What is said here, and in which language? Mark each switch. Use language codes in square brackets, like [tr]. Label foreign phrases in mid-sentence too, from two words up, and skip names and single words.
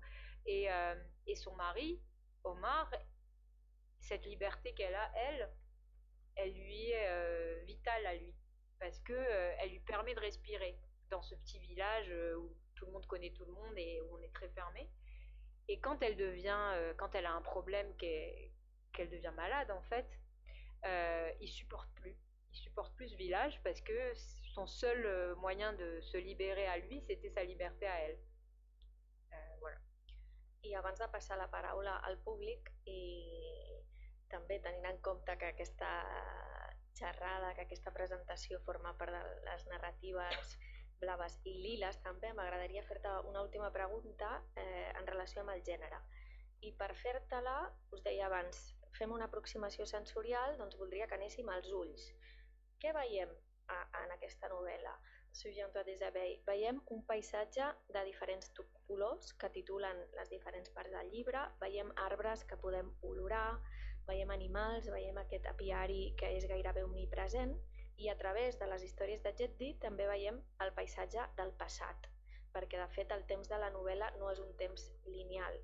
[fr] Et son mari, Omar, cette liberté qu'elle a, elle lui est vitale à lui, parce que elle lui permet de respirer dans ce petit village où tout le monde connaît tout le monde et où on est très fermé. Et quand quand elle a un problème qu'elle devient malade en fait, il supporte plus ce village parce que son seul moyen de se libérer à lui, c'était sa liberté à elle. Voilà. [ca] I abans de passar la paraula al públic, i també tenint en compte que aquesta xerrada, que aquesta presentació forma part de les narratives blaves i liles, també m'agradaria fer-te una última pregunta en relació amb el gènere. I per fer-te-la, us deia abans, fem una aproximació sensorial, doncs voldria que anéssim als ulls. Què veiem en aquesta novel·la? Souviens-toi des abeilles. Veiem un paisatge de diferents colors que titulen les diferents parts del llibre, veiem arbres que podem olorar, veiem animals, veiem aquest apiari que és gairebé omnipresent, i a través de les històries de Jeddi també veiem el paisatge del passat, perquè de fet el temps de la novel·la no és un temps lineal.